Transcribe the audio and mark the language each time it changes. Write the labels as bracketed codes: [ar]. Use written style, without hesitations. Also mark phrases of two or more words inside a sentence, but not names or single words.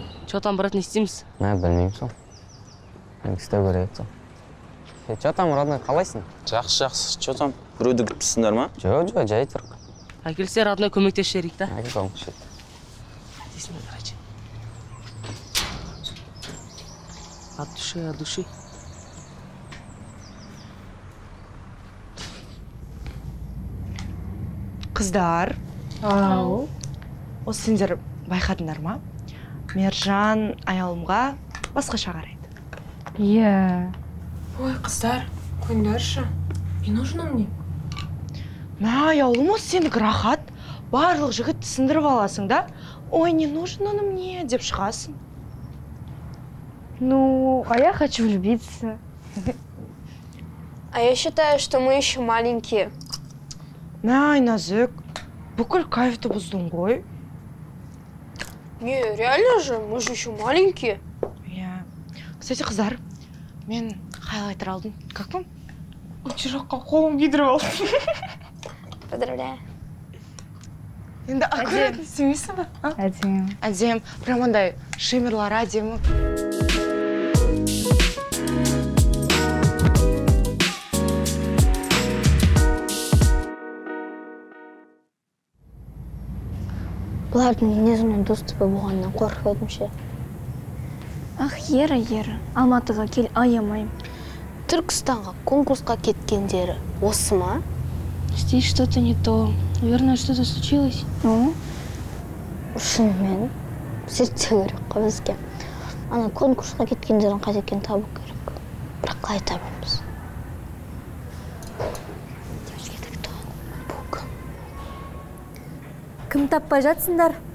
[ru] Че там, брат, [kk] не істейміз? Білмеймін сол. Істеу керек сол. [ru] Че там, родной, [kk] қалайсың? [ru] Жақсы. Че там? [kk] Біреуді күтіпсіңдер ма? Жоқ, жай тұрық. Әкелсе, родной, көмектесіп жіберейік та. Әке көмектесіп. Дейсің бе, [ru] короче. От души. [kk] Қыздар, осы сендер байқадыңдар ма? Мержан аялымға басқаша қарайды. Иә. Ой, қыздар, қойыңдаршы. [ru] Не нужно мне? [kk] Мә, аялым, осы сендікі рахат. Барлық жігіт түсіндіріп аласың да? Ой, [ru] не нужно оно мне, [kk] деп шығасың. [ru] Ну, а я хочу влюбиться. А я считаю, что мы еще маленькие. [kk] Мә, Айназік, бүкіл кайфты бұздың ғой. [ru] Не, реально же, мы же еще маленькие. [kk] Иә. Кстати, қыздар, мен хайлайтер алдым. [ru] Как вам? [kk] Жаққа қолым күйдіріп алдым. [ru] Поздравляю. [kk] Енді аккуратно істемейсің ба? Әдем. Әдем, прям андай шимерлар әдемі. Бұлардың денесімен доступы болғаннан қорқып едім ше. Ах, Ера, Алматыға кел, аямайым. Түркістанға конкурсқа кеткендері осы ма? [ru] Здесь что-то не то. Наверное, что-то случилось. Ну? [kk] Шынымен зерттеу керек қой бізге. Ана конкурсқа кеткендерін қайда екенін табу керек. Бірақ қалай табамыз? Кім таппай жатсыңдар?